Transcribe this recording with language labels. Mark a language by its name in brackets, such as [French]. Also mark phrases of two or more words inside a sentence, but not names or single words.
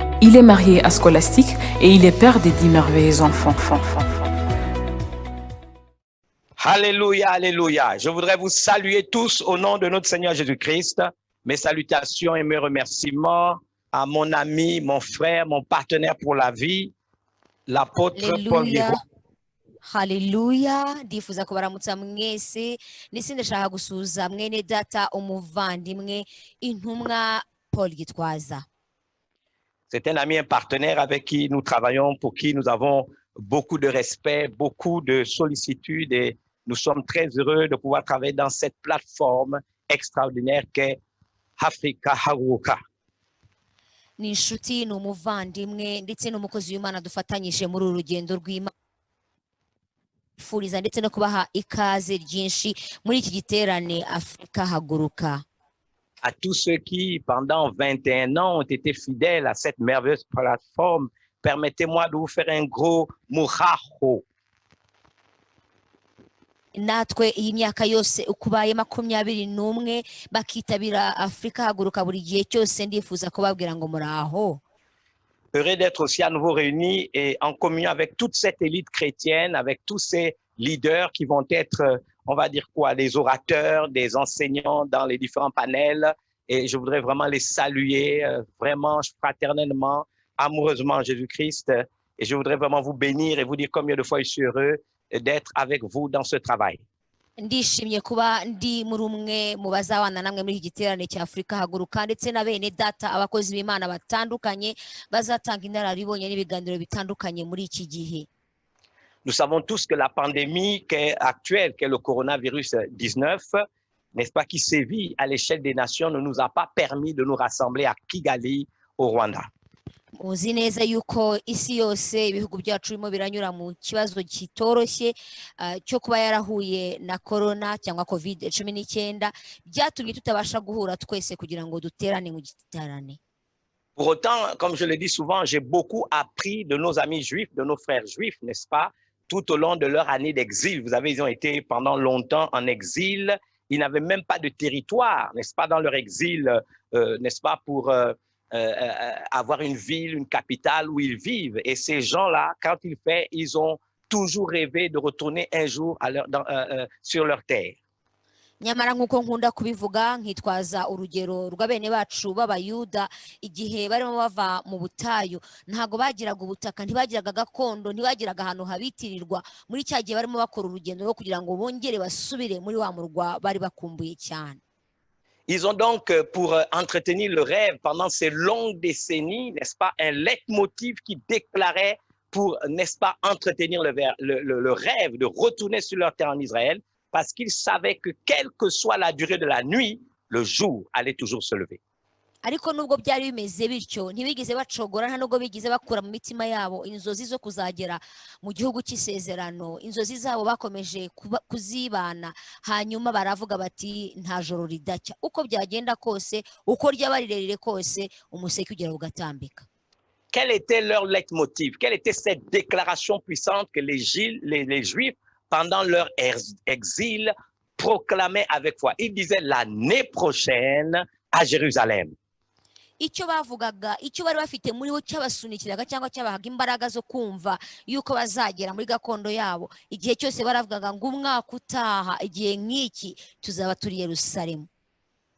[French] Il est marié à Scholastique et il est père de 10 merveilleux enfants. Alléluia, alléluia. Je voudrais vous saluer tous au nom de notre Seigneur Jésus-Christ. Mes salutations et mes remerciements à mon ami, mon frère, mon partenaire pour la vie, l'apôtre Paul Guéraud. [Kinyarwanda] Haleluya, ndifuza kubaramutsa mwese nisi ndashaka gusuza mwene data umuvandimwe intumwa Paul Gitwaza. [French] C'est un ami, un partenaire avec qui nous travaillons, pour qui nous avons beaucoup de respect, beaucoup de sollicitude et nous sommes très heureux de pouvoir travailler dans cette plateforme extraordinaire qu'est Africa Haguruka. [Kinyarwanda] Ni inshuti ni umuvandimwe ndetse n'umukozi w'Imana dufatanyije muri uru rugendo rw'Imana. Furiza ndetse no kubaha ikaze ryinshi muri iki giterane Afrika Haguruka. [French] À tous ceux qui, pendant 21 ans, ont été fidèles à cette merveilleuse plateforme, permettez-moi de vous faire un gros muraho. [Kinyarwanda] Natwe iyi myaka yose ukubaye 21 bakitabira Afrika Haguruka buri gihe cyose ndifuza kubabwira ngo muraho. [French] Heureux d'être aussi à nouveau réunis et en communion avec toute cette élite chrétienne, avec tous ces leaders qui vont être, on va dire quoi, des orateurs, des enseignants dans les différents panels. Et je voudrais vraiment les saluer, vraiment fraternellement, amoureusement en Jésus-Christ. Et je voudrais vraiment vous bénir et vous dire combien de fois je suis heureux d'être avec vous dans ce travail. [Kinyarwanda] Ndishimye kuba ndi muri umwe mu bazabana namwe muri giterane cya Afrika Haguruka ndetse na bene data abakozi b'Imana batandukanye bazatanga inararibonye n'ibiganiro bitandukanye muri iki gihe. [French] Nous savons tous que la pandémie actuelle, qu'est le coronavirus 19, n'est-ce pas, qui sévit à l'échelle des nations, ne nous a pas permis de nous rassembler à Kigali, au Rwanda. [Kinyarwanda] Uzi neza yuko isi yose ibihugu byacu birimo biranyura mu kibazo kitoroshye cyo kuba yarahuye na corona cyangwa COVID-19 byatumye tutabasha guhura twese kugira ngo duterane mu giterane. [French] Pour autant, comme je le dis souvent, j'ai beaucoup appris de nos amis juifs, de nos frères juifs, n'est-ce pas, tout au long de leur année d'exil. Vous savez, ils ont été pendant longtemps en exil. Ils n'avaient même pas de territoire, n'est-ce pas, dans leur exil, n'est-ce pas, pour avoir une ville, une capitale où ils vivent. Et ces gens-là, quand ils ont toujours rêvé de retourner un jour sur leur terre. [Kinyarwanda] Nyamara nkuko nkunda kubivuga nkitwaza urugero rw'abene bacu b'abayuda igihe barimo bava mu butayu ntago bagiraga ubutaka ntibagiraga gakondo ntibagiraga ahantu habitirirwa muri cya gihe barimo bakora urugendo rwo kugira ngo bongere basubire muri wa murwa bari bakumbuye cyane. [French] Ils ont donc, pour entretenir le rêve pendant ces longues décennies, n'est-ce pas, un leitmotiv qui déclarait pour, n'est-ce pas, entretenir le rêve de retourner sur leur terre en Israël, parce qu'ils savaient que quelle que soit la durée de la nuit, le jour allait toujours se lever. [Kinyarwanda] Ariko nubwo byari bimeze bityo ntibigeze bacogora nta nubwo bigize bakura mu mitima yabo inzozi zo kuzagera mu gihugu cy'isezerano inzozi zabo bakomeje kuzibana hanyuma baravuga bati nta joro ridacya uko byagenda kose uko ryaba rirerire kose umuseke ugera ugatambika. [French] Quel était leur leitmotiv? Quelle était cette déclaration puissante que les Juifs, pendant leur exil, proclamaient avec foi? Ils disaient l'année prochaine à Jérusalem. [Kinyarwanda] Icyo bavugaga icyo bari bafite muri bo cyabasunikiraga cyangwa cyabahaga imbaraga zo kumva yuko bazagera muri gakondo yabo igihe cyose baravugaga ngo umwaka utaha igihe nk'iki tuzaba turi Yerusalemu.